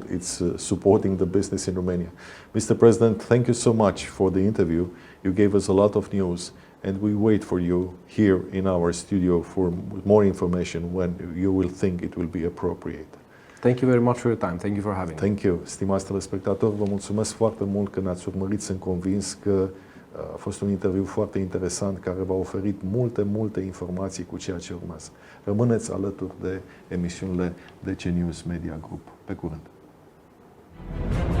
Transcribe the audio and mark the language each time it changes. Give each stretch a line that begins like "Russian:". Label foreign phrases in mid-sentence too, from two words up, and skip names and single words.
English: It's supporting the business in Romania. Mr. President, thank you so much for the interview. You gave us a lot of news, and we wait for you here in our studio for more information when you will think it will be appropriate. Thank you very much for your time. Thank you for having me. Thank you,
Romanian: stimați telespectatori, vă mulțumesc foarte mult că ne-ați urmărit. Sunt convins că a fost un interviu foarte interesant care v-a oferit multe informații cu ceea ce urmează. Rămâneți alături de emisiunile DC News Media Group. Pe curând!